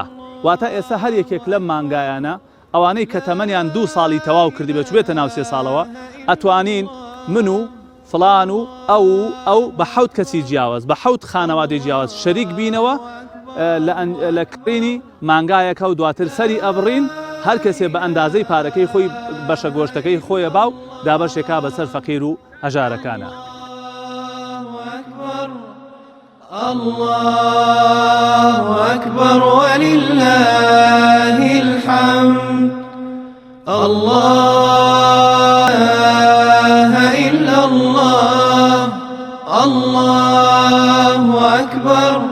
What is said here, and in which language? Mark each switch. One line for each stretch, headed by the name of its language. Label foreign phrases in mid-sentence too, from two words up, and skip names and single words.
Central Kurdish: واتە ئێستا هەر یەکێک لەم مانگایانە ئەوانەی کە تەمەنیان 2 ساڵی تەواو کردی بێ چوبێتە ناو 3 ساڵەوە ئەتوانین من و فڵان و ئەو بە 7 کەسی جیاواز بە 7 خانەوادەی جیاواز شەریک بینەوە لە کڕینی مانگایەکە و دواتر سەری ئەبڕین هەر کەسێ بە ئەندازەی پارەکەی خۆی بەشە گۆشتەکەی خۆیە باو دابەشێکا بەسەر فەقیر و هەژارەکانە.
Arabic: الله أكبر ولله الحمد الله إلا الله الله أكبر